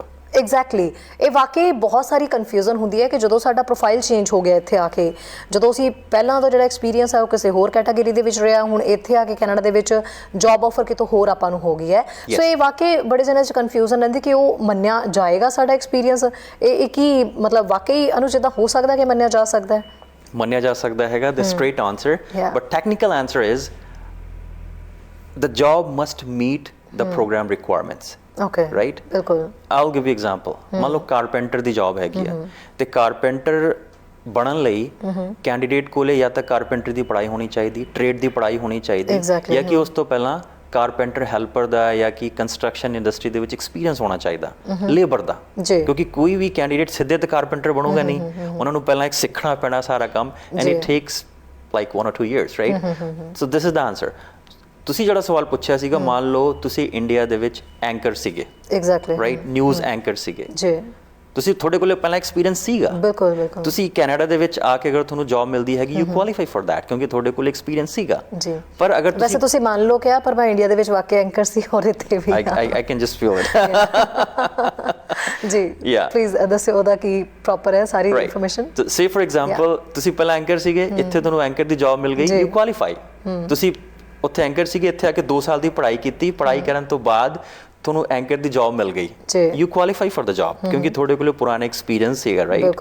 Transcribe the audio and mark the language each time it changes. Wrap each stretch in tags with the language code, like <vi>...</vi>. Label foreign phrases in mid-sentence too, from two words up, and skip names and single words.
<pa>ਐਗਜ਼ੈਕਟਲੀ, ਇਹ ਵਾਕਈ ਬਹੁਤ ਸਾਰੀ ਕਨਫਿਊਜ਼ਨ ਹੁੰਦੀ ਹੈ ਕਿ ਜਦੋਂ ਸਾਡਾ</pa> <en>profile change</en> <pa>ਹੋ ਗਿਆ ਇੱਥੇ ਆ ਕੇ, ਜਦੋਂ ਅਸੀਂ ਪਹਿਲਾਂ ਦਾ ਜਿਹੜਾ ਐਕਸਪੀਰੀਅੰਸ ਹੈ ਉਹ ਕਿਸੇ ਹੋਰ ਕੈਟਾਗਰੀ ਦੇ ਵਿੱਚ ਰਿਹਾ, ਹੁਣ ਇੱਥੇ ਆ ਕੇ ਕੈਨੇਡਾ ਦੇ ਵਿੱਚ</pa> <en>job offer</en> <pa>ਕਿਤੋਂ ਹੋਰ ਆਪਾਂ ਨੂੰ ਹੋ ਗਈ ਹੈ। ਸੋ ਇਹ ਵਾਕਈ ਬੜੇ ਜਣਿਆਂ 'ਚ ਕਨਫਿਊਜ਼ਨ ਰਹਿੰਦੀ ਕਿ ਉਹ ਮੰਨਿਆ ਜਾਏਗਾ ਸਾਡਾ ਐਕਸਪੀਰੀਅੰਸ, ਇਹ ਕੀ ਮਤਲਬ ਵਾਕਈ ਅਨੁਚਿਤ ਹੋ ਸਕਦਾ ਕਿ ਮੰਨਿਆ ਜਾ ਸਕਦਾ ਹੈ? ਮੰਨਿਆ ਜਾ ਸਕਦਾ ਹੈਗਾ,</pa> <en>the straight answer, but technical answer is the job must meet the program requirements. Okay, right,</en> <pa>ਬਿਲਕੁਲ।</pa> <en>I'll give you example,</en> <pa>ਮੰਨ ਲਓ ਕਾਰਪੈਂਟਰ ਦੀ ਜੌਬ ਹੈਗੀ ਆ, ਤੇ ਕਾਰਪੈਂਟਰ ਬਣਨ ਲਈ ਕੈਂਡੀਡੇਟ ਕੋਲੇ ਜਾਂ ਤਾਂ ਕਾਰਪੈਂਟਰ ਦੀ ਪੜ੍ਹਾਈ ਹੋਣੀ ਚਾਹੀਦੀ, ਟ੍ਰੇਡ ਦੀ ਪੜ੍ਹਾਈ ਹੋਣੀ ਚਾਹੀਦੀ, ਜਾਂ ਕਿ ਉਸ ਤੋਂ ਪਹਿਲਾਂ</pa> <en>carpenter helper</en> <pa>ਦਾ ਜਾਂ ਕਿ</pa> <en>construction industry</en> <pa>ਦੇ ਵਿੱਚ ਐਕਸਪੀਰੀਅੰਸ ਹੋਣਾ ਚਾਹੀਦਾ, ਲੇਬਰ ਦਾ, ਕਿਉਂਕਿ ਕੋਈ ਵੀ ਕੈਂਡੀਡੇਟ ਸਿੱਧੇ ਤੇ ਕਾਰਪੈਂਟਰ ਬਣੂਗਾ ਨਹੀਂ, ਉਹਨਾਂ ਨੂੰ ਪਹਿਲਾਂ ਇੱਕ ਸਿੱਖਣਾ ਪੈਣਾ ਸਾਰਾ ਕੰਮ,</pa> <en>and it takes like 1 or 2 years, Right? So this is the answer.</en> <pa>ਤੁਸੀਂ ਜਿਹੜਾ ਸਵਾਲ ਪੁੱਛਿਆ ਸੀਗਾ, ਮੰਨ ਲਓ ਤੁਸੀਂ ਇੰਡੀਆ ਦੇ ਵਿੱਚ ਐਂਕਰ ਸੀਗੇ, ਐਗਜ਼ੈਕਟਲੀ, ਰਾਈਟ,</pa> <en>news anchor</en> <pa>ਸੀਗੇ ਜੀ, ਤੁਸੀਂ, ਤੁਹਾਡੇ ਕੋਲ ਪਹਿਲਾਂ ਐਕਸਪੀਰੀਅੰਸ ਸੀਗਾ, ਬਿਲਕੁਲ ਬਿਲਕੁਲ, ਤੁਸੀਂ ਕੈਨੇਡਾ ਦੇ ਵਿੱਚ ਆ ਕੇ ਅਗਰ ਤੁਹਾਨੂੰ ਜੌਬ ਮਿਲਦੀ ਹੈਗੀ,</pa> <en>you qualify for that,</en> <pa>ਕਿਉਂਕਿ ਤੁਹਾਡੇ ਕੋਲ ਐਕਸਪੀਰੀਅੰਸ ਸੀਗਾ। ਜੀ, ਪਰ ਅਗਰ ਵੈਸੇ ਤੁਸੀਂ ਮੰਨ ਲਓ ਕਿਹਾ, ਪਰ ਮੈਂ ਇੰਡੀਆ ਦੇ ਵਿੱਚ ਵਾਕਿਆ ਐਂਕਰ ਸੀ ਔਰ ਇੱਥੇ ਵੀ</pa> <en>I can just feel it.</en> <pa>ਜੀ, ਪਲੀਜ਼ ਦੱਸਿਓ ਉਹਦਾ ਕੀ ਪ੍ਰੋਪਰ ਹੈ ਸਾਰੀ ਇਨਫੋਰਮੇਸ਼ਨ।</pa> <en>say for example</en> <pa>ਤੁਸੀਂ ਪਹਿਲਾਂ ਐਂਕਰ ਸੀਗੇ, ਇੱਥੇ ਤੁਹਾਨੂੰ ਐਂਕਰ ਦੀ ਜੌਬ ਮਿਲ ਗਈ,</pa> <en>you qualify,</en> <pa>ਤੁਸੀਂ ਉੱਥੇ ਐਂਕਰ ਸੀਗੇ, ਇੱਥੇ ਆ ਕੇ 2 ਸਾਲ ਦੀ ਪੜ੍ਹਾਈ ਕੀਤੀ, ਪੜ੍ਹਾਈ ਕਰਨ ਤੋਂ ਬਾਅਦ ਤੁਹਾਨੂੰ ਐਂਕਰ ਦੀ ਜੌਬ ਮਿਲ ਗਈ,</pa> <en>you qualify for the job,</en> <pa>ਕਿਉਂਕਿ ਤੁਹਾਡੇ ਕੋਲ ਪੁਰਾਣਾ ਐਕਸਪੀਰੀਅੰਸ ਸੀਗਾ, ਰਾਈਟ?</pa>